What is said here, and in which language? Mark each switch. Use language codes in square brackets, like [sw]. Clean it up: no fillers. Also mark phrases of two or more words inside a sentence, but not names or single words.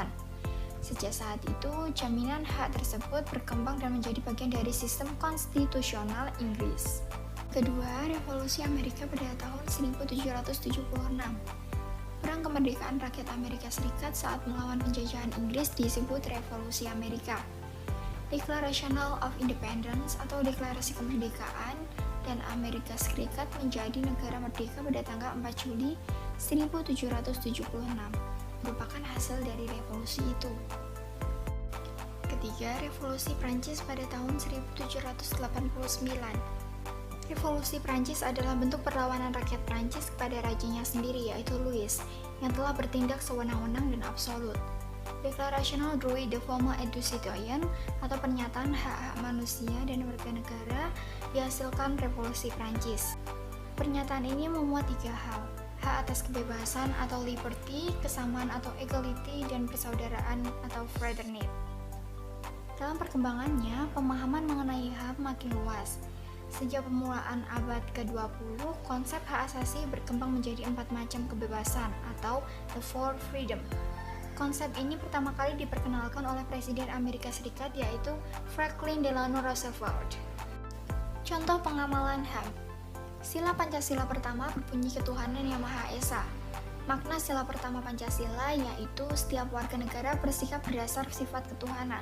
[id] Sejak saat itu, jaminan hak tersebut berkembang dan menjadi bagian dari sistem konstitusional Inggris. Kedua, Revolusi Amerika pada tahun 1776. Perang kemerdekaan rakyat Amerika Serikat saat melawan penjajahan Inggris disebut Revolusi Amerika. Declaration of Independence atau Deklarasi Kemerdekaan dan Amerika Serikat menjadi negara merdeka pada tanggal 4 Juli 1776 merupakan hasil dari revolusi itu. Ketiga, Revolusi Prancis pada tahun 1789. Revolusi Prancis adalah bentuk perlawanan rakyat Prancis kepada rajanya sendiri, yaitu Louis, yang telah bertindak sewenang-wenang dan absolut. Declaration droit de l'homme et du citoyen atau pernyataan hak-hak manusia dan warga negara dihasilkan Revolusi Prancis. Pernyataan ini memuat 3 hal: hak atas kebebasan atau liberty, kesamaan atau equality, dan persaudaraan atau fraternity. Dalam perkembangannya, pemahaman mengenai HAM makin luas. Sejak permulaan abad ke-20, konsep hak asasi berkembang menjadi 4 macam kebebasan atau [en] the four freedom. [id] Konsep ini pertama kali diperkenalkan oleh Presiden Amerika Serikat, yaitu Franklin Delano Roosevelt. Contoh pengamalan HAM. Sila Pancasila pertama berbunyi ketuhanan yang Maha Esa. Makna sila pertama Pancasila yaitu setiap warga negara bersikap berdasar sifat ketuhanan.